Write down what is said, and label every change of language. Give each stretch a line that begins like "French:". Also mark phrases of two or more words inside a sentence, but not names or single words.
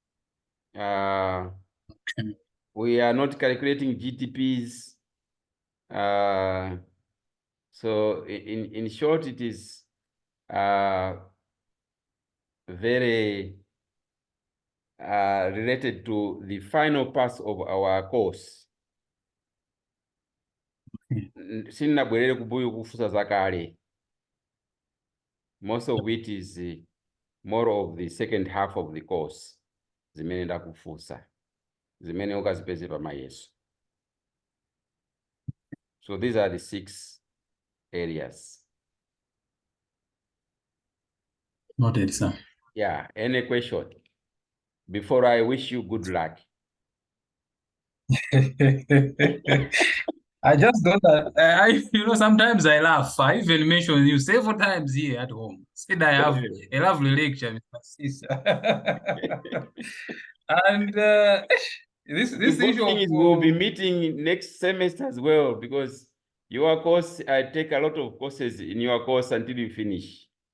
English: We are not calculating GDPs. So in short, it is very related to the final parts of our course.
Nyanja: Sinabwerere kubuyo kufusa zakale.
English: Most of it is more of the second half of the course.
Nyanja: Zimene ndakufusa. Zimene ukazipeze pamayeso.
English: So these are the 6 areas. Noted, sir. Yeah, any question? Before I wish you good luck. I just got that. Sometimes I laugh. I even mentioned you several times here at home. Said I have a lovely lecture, Mr. Sisa. And this The issue good thing of is we'll be meeting next semester as well, because your course, I take a lot of courses in your course until you finish.